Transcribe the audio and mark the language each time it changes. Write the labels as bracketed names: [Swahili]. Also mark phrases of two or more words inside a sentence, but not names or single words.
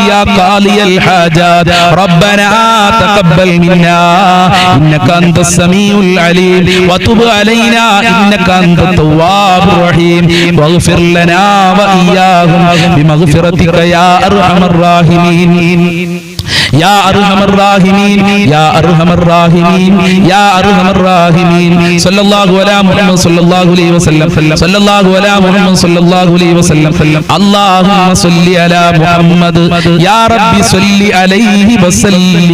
[Arabic] يا قاضي الحاجات ربنا تقبل منا إنك أنت السميع العليم وتب علينا إنك أنت التواب الرحيم واغفر لنا وإياهم بمغفرتك يا أرحم الراحمين يا أرحم الراحمين يا أرحم الراحمين يا أرحم الراحمين صلى الله على محمد صلى الله عليه وسلم صلى الله على محمد صلى الله عليه وسلم اللهم صل على محمد يا رب صل عليه وسلم.